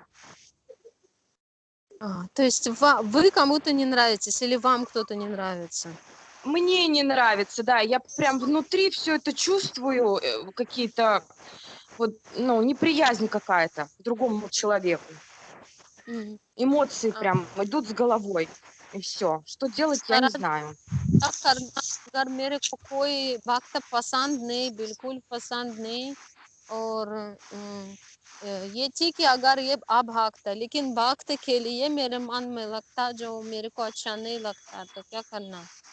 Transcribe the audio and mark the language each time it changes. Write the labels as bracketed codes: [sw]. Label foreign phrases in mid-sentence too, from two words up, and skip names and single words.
[ru] То есть вы кому-то не нравитесь или вам кто-то не нравится? Мне не нравится, да. Я прям внутри все это чувствую, какие-то вот, ну, неприязнь какая-то к другому человеку. Мгм. Эмоции прям идут с головой. И все. Что делать, я не знаю. [hi] क्या करना अगर मेरे को कोई वक्त पसंद नहीं, बिल्कुल पसंद नहीं, और ये ठीक है अगर ये अब वक्त है, लेकिन वक्त के लिए मेरे मन में लगता जो मेरे को अच्छा नहीं लगता, तो क्या करना?